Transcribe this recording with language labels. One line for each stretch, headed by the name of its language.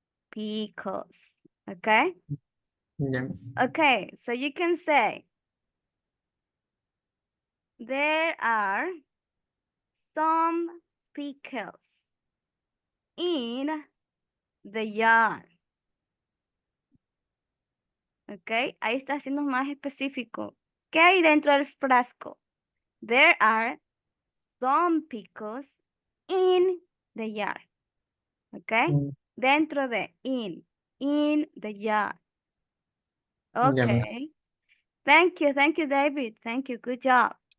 English: Pickles. Okay? Yes. Okay, so you can say there are some pickles in the yard.
Spanish: Ok, ahí está siendo más específico. ¿Qué hay dentro del frasco?
English: There are some pickles in the yard. Ok,
Spanish: dentro de
English: in the yard. Okay. Thank you, David. Thank you, good job.